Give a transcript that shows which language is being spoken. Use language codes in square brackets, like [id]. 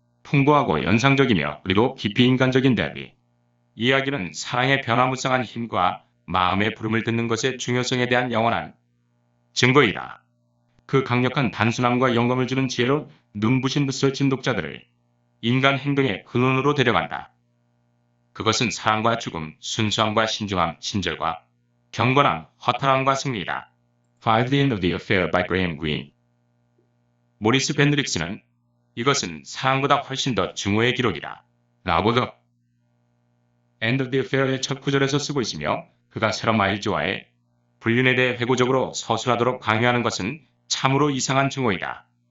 [ko] 풍부하고 연상적이며 그리고 깊이 인간적인 대비. 이야기는 사랑의 변화무쌍한 힘과 마음의 부름을 듣는 것의 중요성에 대한 영원한 증거이다. 그 강력한 단순함과 영감을 주는 지혜로 눈부신 듯을 진독자들을 인간 행동의 근원으로 데려간다. 그것은 사랑과 죽음, 순수함과 신중함, 친절과 경건함, 허탈함과 승리다. [en] Five the End of the Affair by Graham Greene. [ko] 모리스 벤드릭스는 이것은 사랑보다 훨씬 더 증오의 기록이다. 라고 The End of the Affair의 첫 구절에서 쓰고 있으며 그가 세라 마일즈와의 불륜에 대해 회고적으로 서술하도록 강요하는 것은 참으로 이상한 증오이다.